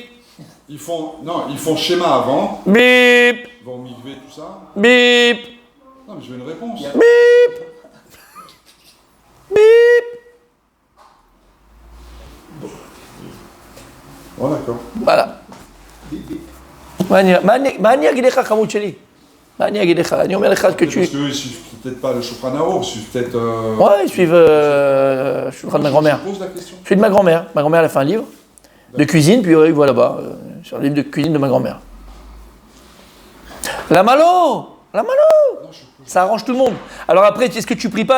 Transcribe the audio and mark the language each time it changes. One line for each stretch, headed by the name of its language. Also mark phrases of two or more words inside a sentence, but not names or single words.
French: Ils font schéma avant, bip, ils vont migrer tout ça. bip, Non, mais je veux une réponse. bip, bip. Oh, d'accord. Voilà.
Hebrew: מה אני אגיד לך, חמוד שלי? מה אני אגיד לך? אני אומר לך
French: que tu... Parce qu'eux, ils suivent peut-être pas le Shulchan Aruch, ils suivent peut-être. Ouais, ils suivent... je suis le de ma grand-mère. Je pose la question. Je suis de ma grand-mère. Ma grand-mère, elle a fait un livre de cuisine, puis il voit là-bas, sur le livre de cuisine de ma grand-mère. La malo. Ça arrange tout le monde. Alors après, est-ce que tu pries pas?